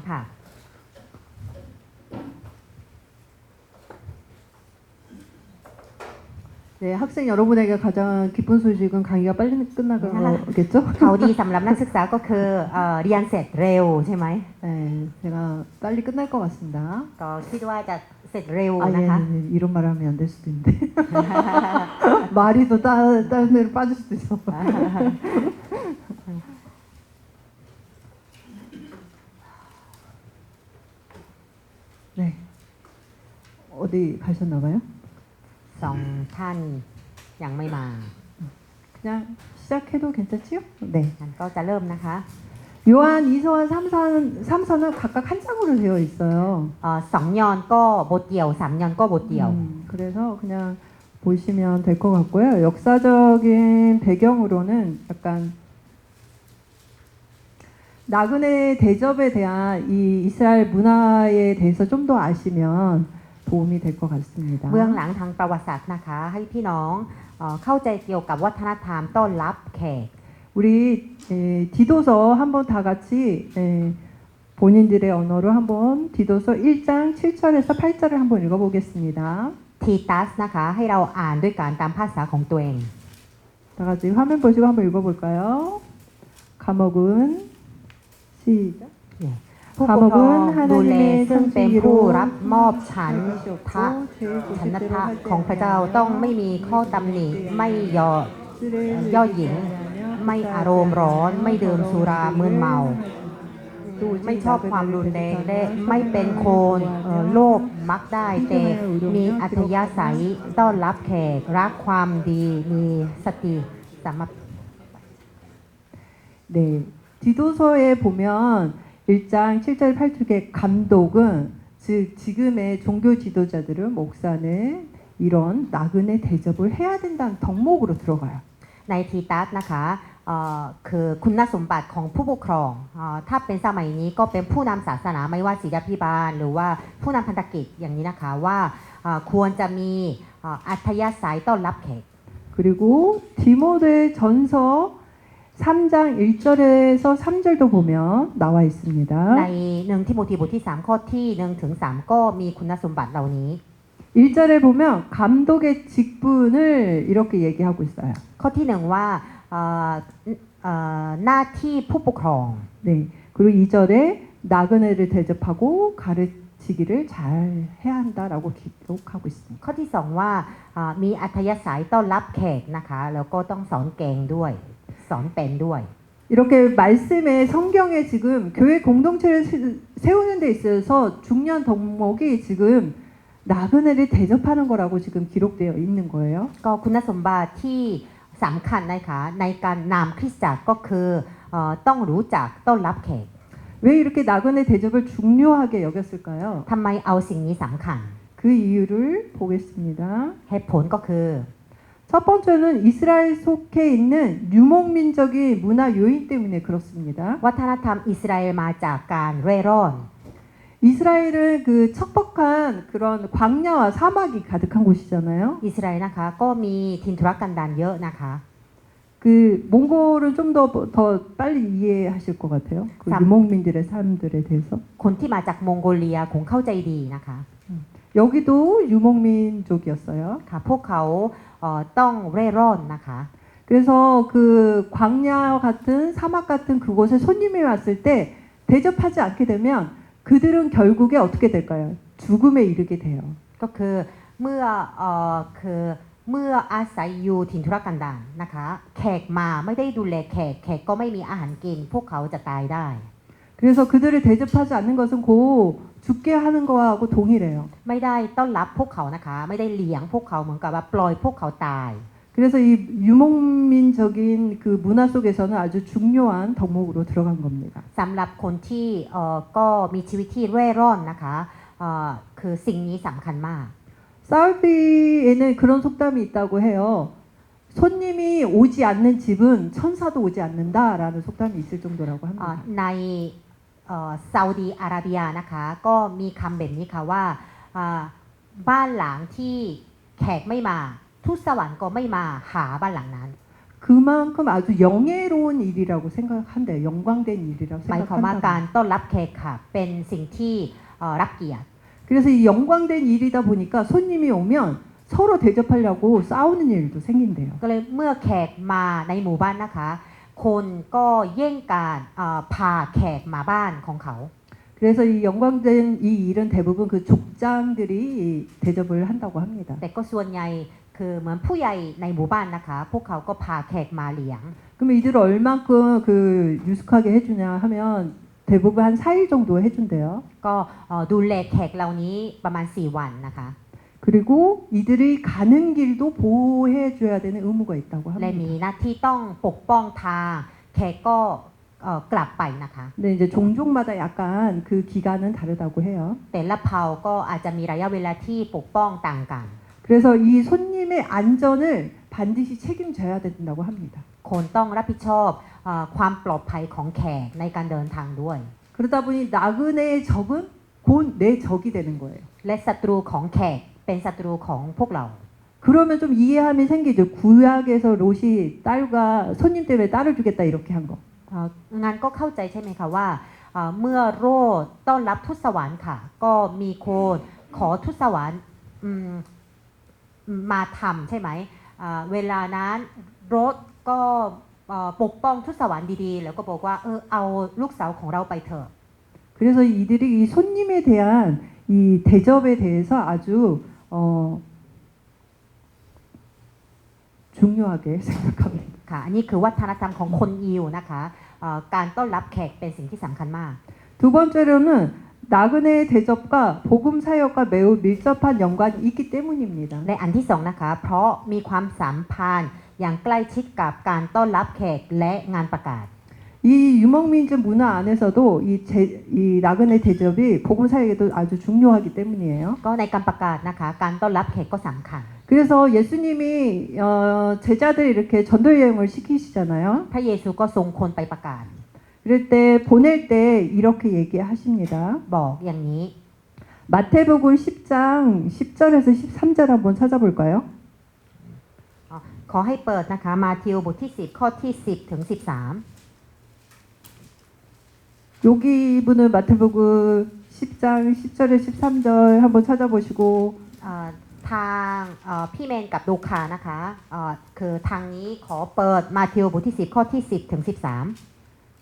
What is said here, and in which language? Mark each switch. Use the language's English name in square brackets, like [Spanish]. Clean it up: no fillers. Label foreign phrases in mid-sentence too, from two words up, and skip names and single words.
[Thai] ค่ะ [Korean] 네, 학생 여러분에게 가장 기쁜 소식은 강의가 빨리 끝나겠죠? [Thai] ข่าวดีสำหรับนักศึกษาก็คือเรียนเสร็จเร็วใช่ไหม [Korean] 네, 제가 빨리 끝날 것 같습니다. [Thai] ก็คิดว่าจะเสร็จเร็ว [Korean] 아, [Thai] นะคะ [Korean] 예, 이런 말 하면 안 될 수도 있는데. 말이 또 다른 데로 빠질 수도 있어. 네. 어디 가셨나봐요? [Thai] สองท่านยังไม่มา [Korean] 그냥 시작해도 괜찮지요? 네. [Thai] งั้นก็จะเริ่มนะคะ [Korean] 요한 2서와 3서는 각각 한 장으로 되어 있어요. [Thai] สองยอนก็บทเดี่ยวสามยอนก็บทเดี่ยว [Korean] 그래서 그냥 보시면 될 것 같고요. 역사적인 배경으로는 약간 나그네 대접에 대한 이 이스라엘 문화에 대해서 좀 더 아시면 도움이 될 것 같습니다. [Thai] เบื้องหลังทางประวัติศาสตร์นะคะ ให้พี่น้องเข้าใจเกี่ยวกับวัฒนธรรมต้อนรับแขก [Korean] 우리 디도서 한번 다 같이 본인들의 언어로 한번 디도서 1장 7절에서 8절을 한번 읽어보겠습니다. [Thai] ทีตัสนะคะให้เราอ่านด้วยการตามภาษาของตัวเอง [Korean] 다 같이 화면 보시고 한번 읽어볼까요? 감옥은 시작. [Thai] ผู้ปกครองดูแลซึ่งเป็นผู้รับมอบฉันทะฉันทะของพระเจ้าต้องไม่มีข้อตำหนิไม่ย่อหยิ่งไม่อารมณ์ร้อนไม่ดื่มสุรามึนเมาไม่ชอบความรุนแรงและไม่เป็นคนโลภมักได้แต่มีอัธยาศัยต้อนรับแขกรักความดีมีสติสามารถ [Korean] 네, 디도서에 보면 1장 7절 8절의 감독은 즉 지금의 종교 지도자들은 목사는 이런 나그네 대접을 해야 된다는 덕목으로 들어가요. [Thai] ในทีตัสนะคะคือคุณสมบัติของผู้ปกครองถ้าเป็นสมัยนี้ก็เป็นผู้นำศาสนาไม่ว่าศิษยาภิบาลหรือว่าผู้นำพันธกิจอย่างนี้นะคะว่าควรจะมีอัธยาศัยต้อนรับแขก [Korean] 그리고 디모데 전서 3장 1절에서 3절도 보면 나와 있습니다. [Thai] ใน1ทิโมธีบทที่3ข้อที่1ถึง3ก็มีคุณสมบัติเหล่านี้ [Korean] 1절에 보면 감독의 직분을 이렇게 얘기하고 있어요. [Thai] ข้อที่1ว่าหน้าที่ผู้ปกครอง [Korean] 네. 그리고 2절에 나그네를 대접하고 가르치기를 잘 해야 한다라고 기록하고 있습니다. [Thai] ข้อที่2ว่ามีอัธยาศัยต้อนรับแขกนะคะแล้วก็ต้องสอนแกงด้วยสอนเป็นด้วย [Korean] 이렇게 말씀에 성경에 지금 교회 공동체를 세우는 데 있어서 중요한 덕목이 지금 나그네를 대접하는 거라고 지금 기록되어 있는 거예요. [Thai] ก็คุณสมบัติที่สำคัญนะคะในการนำคริสตจักรก็คือต้องรู้จักต้อนรับแขก [Korean] 왜 이렇게 나그네 대접을 중요하게 여겼을까요? [Thai] ทำไมเอาสิ่งนี้สำคัญ [Korean] 그 이유를 보겠습니다. [Thai] เหตุผลก็คือ [Korean] 첫 번째는 이스라엘 속해 있는 유목민적인 문화 요인 때문에 그렇습니다. [Thai] วัฒนธรรมอิสราเอลมาจากการเร่ร่อน [Korean] 이스라엘은 그 척박한 그런 광야와 사막이 가득한 곳이잖아요. [Thai] อิสราเอลนะคะก็มีทินทุรกันดารเยอะนะคะ [Korean] 그 몽골은 좀 더 빨리 이해하실 것 같아요. 그 유목민들의 삶들에 대해서. [Thai] คนที่มาจากมองโกเลียคงเข้าใจดีนะคะ [Korean] 여기도 유목민족이었어요. [Thai] ค่ะพวกเขาต้องเร่ร่อนนะคะ [Korean] 그래서 그 광야 같은 사막 같은 그곳에 손님이 왔을 때 대접하지 않게 되면 그들은 결국에 어떻게 될까요? 죽음에 이르게 돼요. [Thai] ก็คือเมื่ออาศัยอยู่ถิ่นทุรกันดารนะคะแขกมาไม่ได้ดูแลแขกก็ไม่มีอาหารกินพวกเขาจะตายได้ [Korean] 그래서 그들을 대접하지 않는 것은 곧 죽게 하는 거하고 동일해요. [Thai] ไม่ได้ต้อนรับพวกเขานะคะไม่ได้เลี้ยงพวกเขาเหมือนกับว่าปล่อยพวกเขาตาย [Korean] 그래서 이 유목민적인 그 문화 속에서는 아주 중요한 덕목으로 들어간 겁니다. [Thai] สำหรับคนที่ก็มีชีวิตที่เร่ร่อนนะคะคือสิ่งนี้สำคัญมาก [Korean] 사우디에는 그런 속담이 있다고 해요. 손님이 오지 않는 집은 천사도 오지 않는다라는 속담이 있을 정도라고 합니다. [Thai] ในซาอุดีอาระเบียนะคะก็มีคำแบบนี้ค่ะว่าบ้านหลังที่แขกไม่มาทูตสวรรค์ก็ไม่มาหาบ้านหลังนั้น [Korean] 그 그만큼 아주 영예로운 일이라고 생각한대요. 영광된 일이라고 [Thai] หมายความว่าการ [Korean] 생각한다. [Thai] ต้อนรับแขกค่ะเป็นสิ่งที่รับเกียรติ [Korean] 그래서 이 영광된 일이다 보니까 손님이 오면 서로 대접하려고 싸우는 일도 생긴대요. [Thai] ก็เลยเมื่อแขกมาในหมู่บ้านนะคะ คนก็แย่งการพาแขกมาบ้านของเขา [Korean] 그래서 이 영광된 이 일은 대부분 그 족장들이 대접을 한다고 합니다. [Thai] แต่ก็ส่วนใหญ่คือเหมือนผู้ใหญ่ในหมู่บ้านนะคะ พวกเขาก็พาแขกมาเลี้ยง [Korean] 그럼 이들을 얼만큼 그 유숙하게 해주냐 하면 대부분 한 4일 정도 해준대요. [Thai] ก็ดูแลแขกเหล่านี้ประมาณ 4 วันนะคะ [Korean] 그리고 이들이 가는 길도 보호해줘야 되는 의무가 있다고 [Thai] และมี [Korean] 합니다. [Thai] หน้าที่ต้องปกป้องทางแขกก็กลับไปนะคะ [Korean] 근데 이제 종족마다 약간 그 기간은 다르다고 해요. [Thai] แต่ละเผ่าก็อาจจะมีระยะเวลาที่ปกป้องต่างกัน [Korean] 그래서 이 손님의 안전을 반드시 책임져야 된다고 합니다. [Thai] คนต้องรับผิดชอบความปลอดภัยของแขกในการเดินทางด้วย [Korean] 그러다 보니 나그네의 적은 곧 내 적이 되는 거예요. [Thai] และศัตรูของแขกเป็นศัตรูของพวกเรา [Korean] 그러면 좀 이해함이 생기죠. 구약에서 롯이 딸과 손님 때문에 딸을 주겠다 이렇게 한 거. [Thai] งั้นก็เข้าใจใช่ไหมคะว่าเมื่อโรดต้อนรับทูตสวรรค์ค่ะ ก็มีคนขอทูตสวรรค์มาทำใช่ไหมเวลานั้นโรดก็ปกป้องทูตสวรรค์ดีๆแล้วก็บอกว่าเอาลูกสาวของเราไปเถอะ [Korean] 그래서 이들이 이 손님에 대한 이 대접에 대해서 아주 중요하게 생각합니다. [Thai] ค่ะอันนี้คือวัฒนธรรมของคนยิวนะคะการต้อนรับแขกเป็นสิ่งที่สำคัญมาก [Korean] 두 번째로는 나그네의 대접과 복음 사역과 매우 밀접한 연관이 있기 때문입니다. [Thai] ในอันที่สองนะคะเพราะมีความสัมพันธ์อย่างใกล้ชิดกับการต้อนรับแขกและงานประกาศ [Korean] 이 유목민족 문화 안에서도 이 나그네 대접이 복음 사역에도 아주 중요하기 때문이에요. [Thai] ก็ในการประกาศนะคะการต้อนรับแขกก็สำคัญ [Korean] 그래서 예수님이 제자들 이렇게 전도 여행을 시키시잖아요. [Thai] พระเยซูก็ทรงคนไปประกาศ [Korean] 그럴 때 보낼 때 이렇게 얘기하십니다. [Thai] บอกอย่างนี้ [Korean] 마태복음 10장 10절에서 13절 한번 찾아볼까요? [Thai] ขอให้เปิดนะคะมาทิวบทที่10ข้อที่10ถึง13 [Korean] 여기 분은 마태복음 10장 10절에 13절 한번 찾아보시고 [Thai] ทางพี่เมนกับลูคานะคะคือทางนี้ขอเปิดมาทิวบทที่10ข้อที่10ถึง13